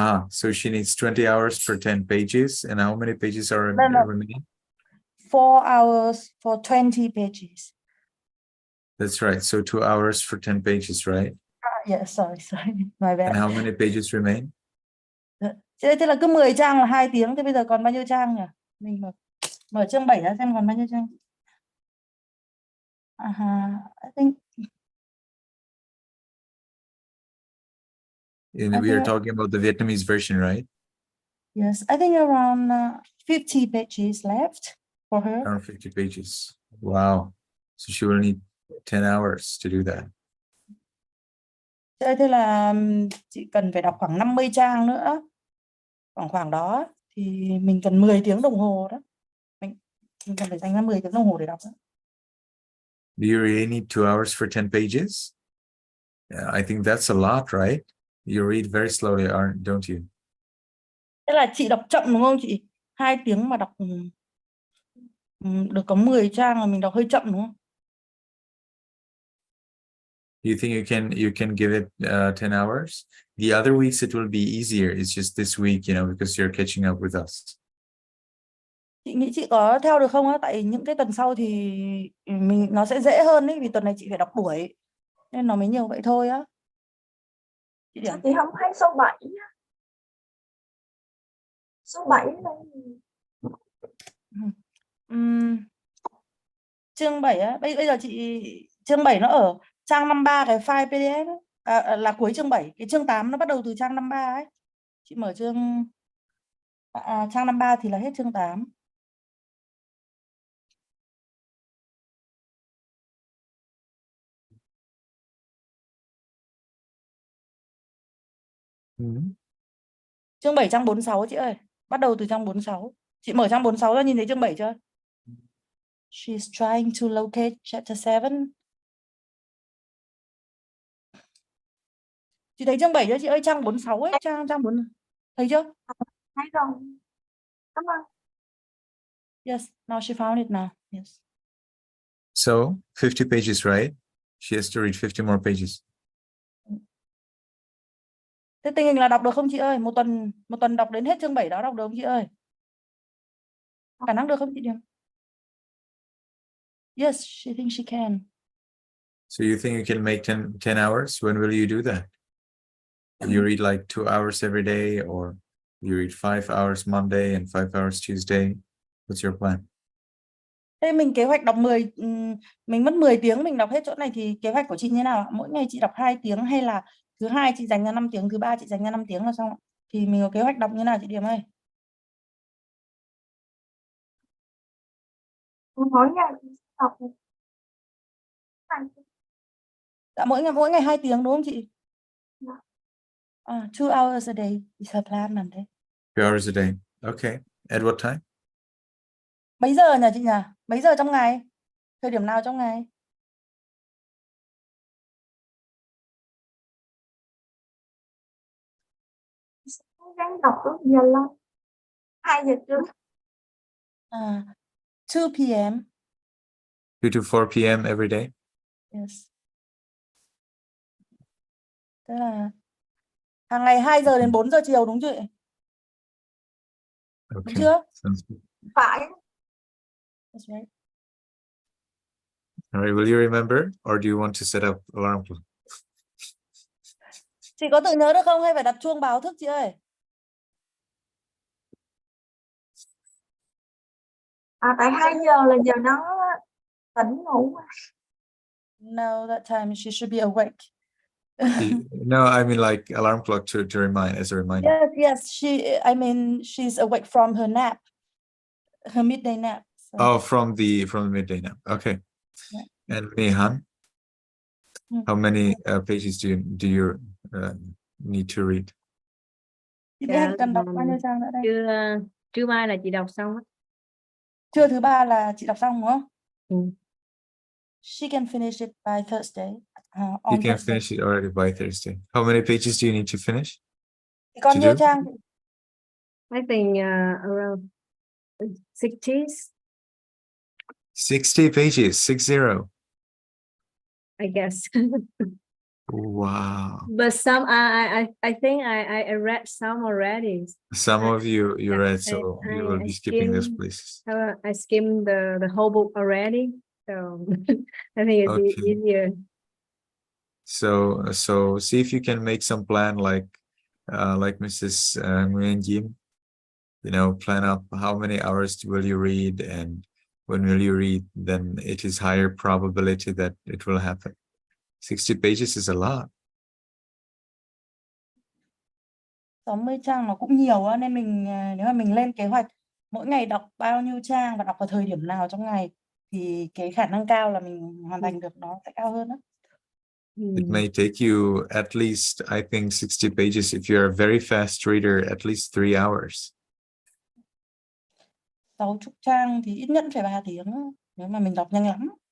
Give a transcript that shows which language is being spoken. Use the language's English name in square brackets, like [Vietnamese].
[English] So she needs 20 hours for 10 pages. And how many pages are remaining? 4 hours for 20 pages. That's right. So 2 hours for 10 pages, right? Yeah, sorry. My bad. And how many pages remain? [Vietnamese] Thế là cứ 10 trang là 2 tiếng, thế bây giờ còn bao nhiêu trang nhỉ? Mình mở chương 7 ra xem còn bao nhiêu trang. [English] I think We are talking about the Vietnamese version, right? yes, I think around 50 pages left for her. Around 50 pages. Wow. So she will need 10 hours to do that. [Vietnamese] Thế là chị cần phải đọc khoảng 50 trang nữa. Khoảng đó thì mình cần 10 tiếng đồng hồ đó. Mình cần phải dành ra 10 tiếng đồng hồ để đọc đó. [English] Do you really need 2 hours for 10 pages? Yeah, I think that's a lot, right? You read very slowly, don't you? [Vietnamese] Thế là chị đọc chậm đúng không chị? 2 tiếng mà đọc được có 10 trang là mình đọc hơi chậm đúng không? [English] You think you can give it 10 hours? The other weeks it will be easier. It's just this week, because you're catching up with us. [Vietnamese] Chị nghĩ chị có theo được không á? Tại những cái tuần sau thì nó sẽ dễ hơn ấy, vì tuần này chị phải đọc buổi nên nó mới nhiều vậy thôi á. Chị Điểm. Chị không thấy số 7 á. Số 7 là chương 7 á, bây giờ chị chương 7 nó ở trang 53 cái file PDF ấy. Là cuối chương 7, cái chương 8 nó bắt đầu từ trang 53 ấy. Chị mở trang 53 thì là hết chương 8. Chương 7 trang 46 chị ơi. Bắt đầu từ trang 46. Chị mở trang 46 ra nhìn thấy chương 7 chưa? [English] She's trying to locate chapter 7. [Vietnamese] Chị thấy chương 7 chưa chị ơi? Trang 46 ấy, trang 4. Thấy chưa? thấy rồi. Cảm ơn. [English] Yes, now she found it now. Yes. So 50 pages, right? She has to read 50 more pages. [Vietnamese] Thế tình hình là đọc được không chị ơi? Một tuần đọc đến hết chương 7 đó đọc được không chị ơi? Khả năng được không chị Điểm? [English] Yes, she thinks she can. So you think you can make 10 hours? When will you do that? You read like 2 hours every day, or you read 5 hours Monday and 5 hours Tuesday? What's your plan? [Vietnamese] Thế mình kế hoạch đọc mình mất 10 tiếng mình đọc hết chỗ này thì kế hoạch của chị như nào ạ? Mỗi ngày chị đọc 2 tiếng hay là thứ hai chị dành ra 5 tiếng, thứ ba chị dành ra 5 tiếng là xong ạ? Thì mình có kế hoạch đọc như nào chị Điểm ơi? Mỗi ngày đọc. Dạ, mỗi ngày 2 tiếng đúng không chị? Dạ. [English] 2 hours a day is her plan [Vietnamese] làm thế. [English] 2 hours a day. Okay. At what time? [Vietnamese] Mấy giờ nhỉ chị nhỉ? Mấy giờ trong ngày? Thời điểm nào trong ngày? Cố gắng đọc lúc giờ lâu. 2 giờ trưa. [English] 2 p.m. 2 to 4 p.m. every day? Yes. [Vietnamese] Thế là hàng ngày 2 giờ đến 4 giờ chiều đúng chưa? Đúng [English] Okay. [Vietnamese] chưa? [English] Sounds good. [Vietnamese] Phải. [English] That's right. All right. Will you remember, or do you want to set up alarm clock? [Vietnamese] Chị có tự nhớ được không hay phải đặt chuông báo thức chị ơi? Tại 2 giờ là giờ nó tỉnh ngủ. [English] No, that time she should be awake. No, I mean like alarm clock to remind, as a reminder. Yes, she's awake from her nap, her midday nap. So. Oh, from the midday nap. Okay. Yeah. And Mehan, how many pages do you need to read? [Vietnamese] Chị biết cần đọc bao nhiêu trang nữa đây? Trưa mai là chị đọc xong á. Trưa thứ ba là chị đọc xong đúng không? Ừ. [English] She can finish it by Thursday. You can finish it already by Thursday. How many pages do you need to finish? [Vietnamese] Chị còn nhiêu trang? [English] I think around 60. 60 pages, 60. I guess. Wow. But some I think I read some already. Some of you read, so you will be skipping those skimmed, places. I skimmed the whole book already, so I think it's easier. So see if you can make some plan, like like Mrs. Nguyen Jim, you know, plan out how many hours will you read, and when will you read, then it is higher probability that it will happen. 60 pages is a lot. [Vietnamese] 60 trang nó cũng nhiều á, nên mình nếu mà mình lên kế hoạch mỗi ngày đọc bao nhiêu trang và đọc vào thời điểm nào trong ngày thì cái khả năng cao là mình hoàn thành được nó sẽ cao hơn đó. [English] It may take you at least, I think, 60 pages. If you're a very fast reader, at least 3 hours. [Vietnamese] 60 trang thì ít nhất phải 3 tiếng đó, nếu mà mình đọc nhanh lắm.